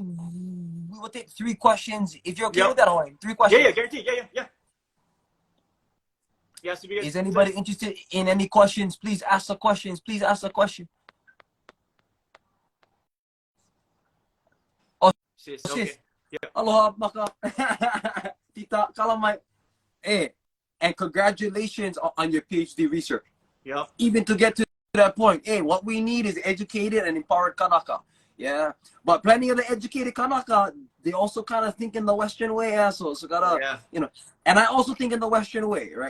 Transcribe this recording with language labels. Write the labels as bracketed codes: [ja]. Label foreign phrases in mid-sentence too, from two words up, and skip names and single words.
[en] We will take 3 questions. If you're okay with that, Owen, 3 questions. Yeah, guaranteed. Yeah. Yeah, so is anybody interested in any questions? Please ask the questions. Please ask the question. Oh, sis. sis. Okay. Yeah. [haw] Aloha, Maka. Tita, kalamai. [en] Hey, and congratulations on your PhD research. Yep. Even to get to that point, hey, what we need is educated and empowered Kanaka. Yeah, but plenty of the educated Kanaka, they also kind of think in the Western way, so gotta, and I also think in the Western way, right?